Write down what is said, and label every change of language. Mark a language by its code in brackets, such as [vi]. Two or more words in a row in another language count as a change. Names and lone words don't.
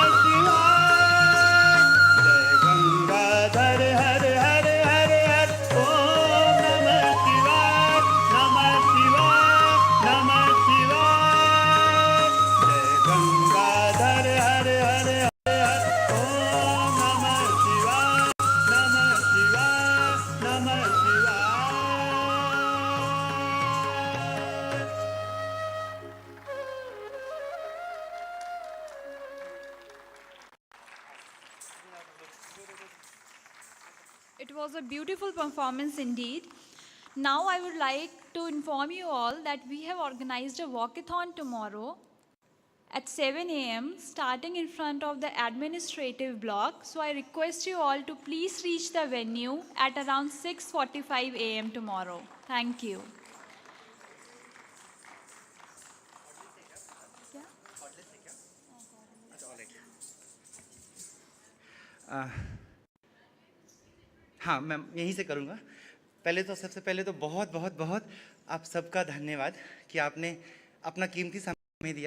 [hi] शिवाय जय गंगाधर हर हर हर हर ओम नमः शिवाय नमः शिवाय नमः शिवाय जय गंगाधर हर हर हर हर ओम नमः शिवाय नमः शिवाय नमः शिवाय [en] It was a beautiful performance indeed. Now I would like to inform you all that we have organized a walkathon tomorrow at 7 a.m. starting in front of the administrative block. So I request you all to please reach the venue at around 6:45 a.m. tomorrow. Thank you. [hi] हाँ, मैं यहीं से करूँगा। पहले तो सबसे पहले तो बहुत बहुत बहुत आप सबका धन्यवाद कि आपने अपना कीमती समय हमें दिया।